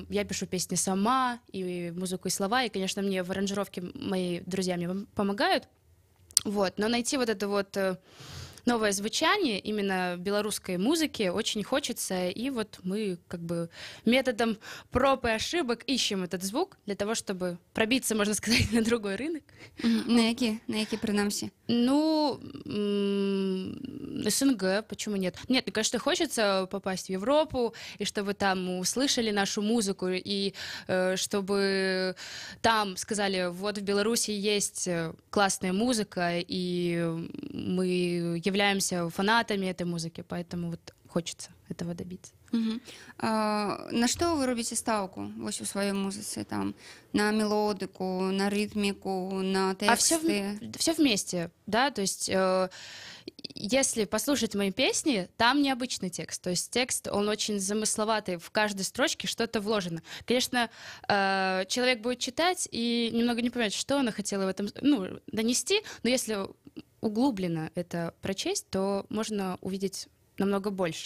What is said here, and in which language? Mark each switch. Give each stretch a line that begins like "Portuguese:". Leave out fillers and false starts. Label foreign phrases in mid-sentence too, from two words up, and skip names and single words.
Russian: Я пишу песни сама, и музыку, и слова, и, конечно, мне в аранжировке мои друзья мне помогают. Вот, но найти вот это вот новое звучание именно белорусской музыки очень хочется, и вот мы как бы методом проб и ошибок ищем этот звук для того, чтобы пробиться, можно сказать, на другой рынок.
Belarusian: На які прынамсі?
Russian: Ну, СНГ, почему нет? Нет, ну, конечно, хочется попасть в Европу, и чтобы там услышали нашу музыку, и чтобы там сказали, вот в Беларуси есть классная музыка, и мы являемся фанатами этой музыки, поэтому вот хочется этого добиться.
Belarusian: На што вы робіце стаўку вось у сваёй музыцы, там, на мелодыку, на рытміку, на тэксты?
Russian: Все вместе, да, то есть если послушать мои песни, там необычный текст, то есть текст, он очень замысловатый, в каждой строчке что-то вложено. Конечно, человек будет читать и немного не понимать, что она хотела в этом, ну, донести, но если углубленно это прочесть, то можно увидеть намного больше.